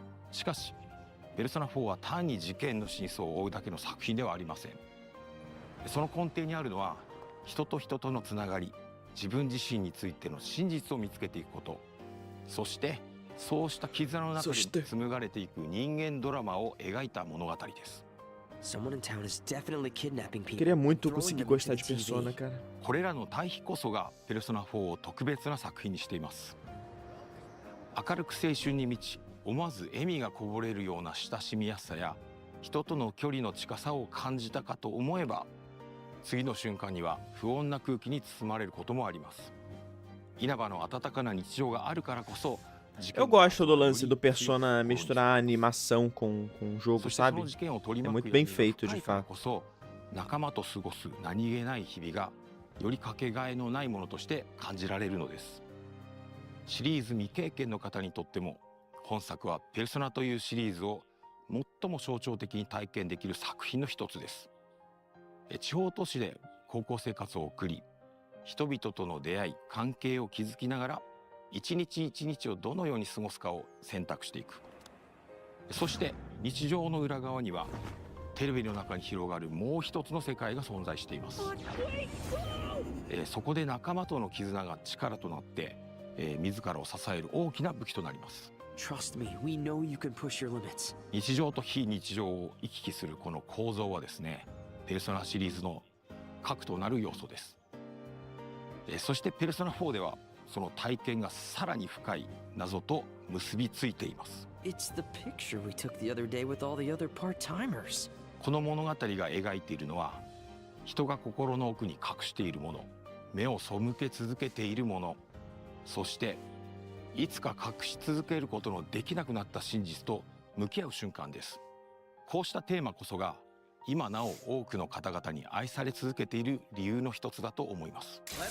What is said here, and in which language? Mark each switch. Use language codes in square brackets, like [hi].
[ja] しかしペルソナ4は単に事件の真相を追うだけの作品ではありません。その根底にあるのは人と人とのつながり、自分自身についての真実を見つけていくこと、そしてそうした絆の中で紡がれていく人間ドラマを描いた物語です。 [pt] Queria muito conseguir gostar de Persona, cara. [ja] これらの対比こそがペルソナ4を特別な作品にしています。明るく青春に満ち、思わず笑みがこぼれるような親しみやすさや人との距離の近さを感じたかと思えば、次の瞬間には不穏な空気に包まれることもあります。稲葉の温かな日常があるからこそ、 [pt] Eu gosto do lance do Persona misturar animação com jogo, sabe? É muito bem feito, de fato. [ja] 仲間と過ごす何気ない日々がよりかけがえのないものとして感じられるのです。シリーズ未経験の方にとっても本作はペルソナというシリーズを最も象徴的に体験できる作品の一つです。地方都市で高校生活を送り、人々との出会い関係を築きながら一日一日をどのように過ごすかを選択していく。そして日常の裏側にはテレビの中に広がるもう一つの世界が存在しています。そこで仲間との絆が力となって、自らを支える大きな武器となります。 [en] Trust me, we know you can push your limits. [ja] 日常と非日常を行き来するこの構造はですね、ペルソナシリーズの核となる要素です。そしてペルソナ4ではその体験がさらに深い謎と結びついています。 [en] It's the picture we took the other day with all the other part-timers. [ja] この物語が描いているのは、人が心の奥に隠しているもの、目を背け続けているもの、そしていつか隠し続けることのできなくなった真実と向き合う瞬間です。こうしたテーマこそが今なお多くの方々に愛され続けている理由の一つだと思います。